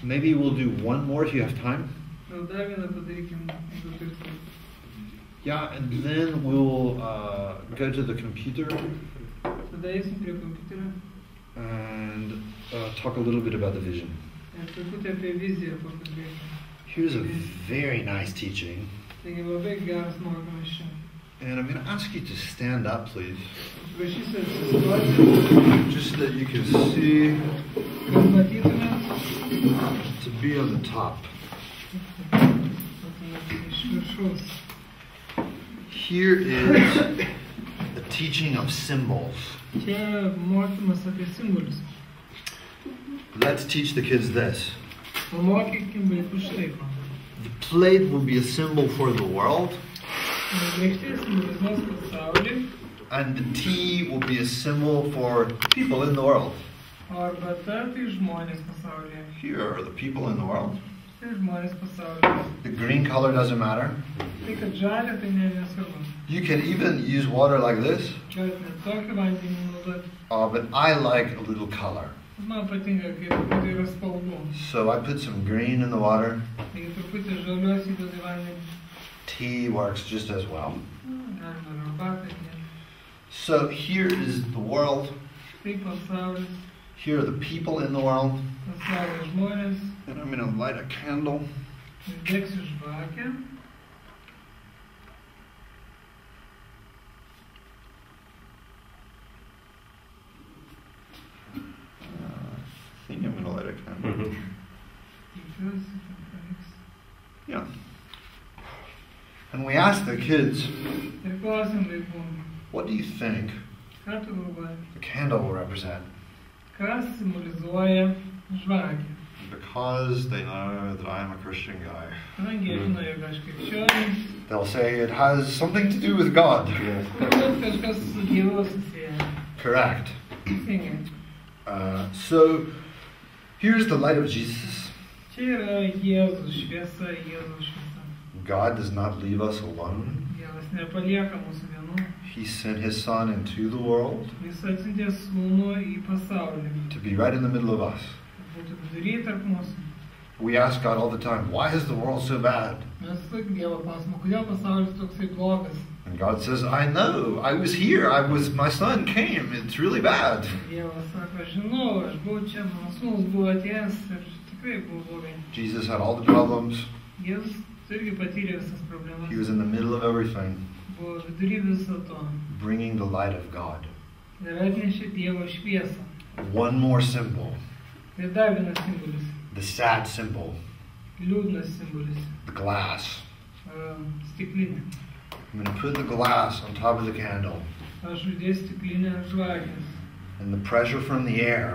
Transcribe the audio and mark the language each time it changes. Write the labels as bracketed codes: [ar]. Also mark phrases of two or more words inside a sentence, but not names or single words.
[en] Maybe we'll do one more if you have time. [lt] Gal dar vieną padarykim, jeigu turite. [en] Yeah, and then we'll go to the computer [lt] Tada eisim prie kompiuterio [en] and talk a little bit about the vision. [lt] ir truputį apie viziją pakalbėsim. [en] Here's a very nice teaching. [lt] Taigi labai geras mokymas čia. [en] And I'm going to ask you to stand up, please, [lt] Prašysiu atsistoti, [en] just so that you can see, [lt] kad matytumėt. [en] to be on the top. [lt] Iš viršaus. [en] Here is a teaching of symbols. [lt] Čia mokymas apie simbolius. [en] Let's teach the kids this. [lt] Pamokykim vaikus štai ko. [en] The plate will be a symbol for the world, [lt] Lėkštė simbolizuos pasaulį, [en] And the tea will be a symbol for people in the world. [lt] O arbata tai žmonės pasaulyje. [en] Here are the people in the world. [lt] Tai žmonės pasaulyje. [en] The green color doesn't matter. [lt] Tai kad žalia, tai nesvarbu. [en] You can even use water like this. [lt] Galit net tokį vandenį naudoti. [en] But I like a little color. [lt] Man patinka, kai truputį yra spalvų. [en] So I put some green in the water. [lt] Taigi truputį žalios įdedi vandenį. [en] Tea works just as well. [lt] Galima ir arbatą įdėti. [en] So here is the world. [lt] Tai pasaulis. [en] Here are the people in the world. [lt] Pasaulio žmonės. [en] And I'm going to light a candle. [lt] Degsiu žvakę. [en] I think I'm going to light a candle. [lt] Tikiuosi, kad pavyks. [en] Yeah. And we asked the kids, [lt] Ir klausim vaikų. [en] what do you think [lt] Ką tu galvoji? [en] the candle will represent? [lt] Kas simbolizuoja žvakę? [en] Because they know that I am a Christian guy. [lt] Kadangi jie žino, jog aš krikščionis, [en] They'll say it has something to do with God. [lt] turbūt kažkas su Dievu susiję. [en] Correct. [lt] Teisingai. [en] So here's the light of Jesus. [lt] Čia yra Jėzus šviesa, Jėzus šviesa. [en] God does not leave us alone. [lt] Dievas nepalieka mūsų vienų. [en] He sent his son into the world [lt] Jis atsiuntė sūnų į pasaulį. [en] to be right in the middle of us. [lt] Kad būtų vidury tarp mūsų. [en] We ask God all the time, why is the world so bad? [lt] Mes tik Dievo klausimą, kodėl pasaulis toksai blogas? [en] And God says, I know, I was here, my son came, it's really bad. [lt] Dievas sako, žinau, aš buvau čia, mano sūnus buvo atėjęs ir tikrai buvo blogai. [en] Jesus had all the problems. [lt] Jėzus irgi patyrė visas problemas. [en] He was in the middle of everything, [lt] Buvo vidury viso to. [en] bringing the light of God. [lt] Ir atnešė Dievo šviesą. [en] One more symbol, [lt] Tai dar vienas simbolis. [en] the sad symbol, [lt] Liūdnas simbolis. [en] the glass. [lt] Stiklinė. [en] I'm going to put the glass on top of the candle, [lt] Aš uždėsiu stiklinę ant žvakės. [en] and the pressure from the air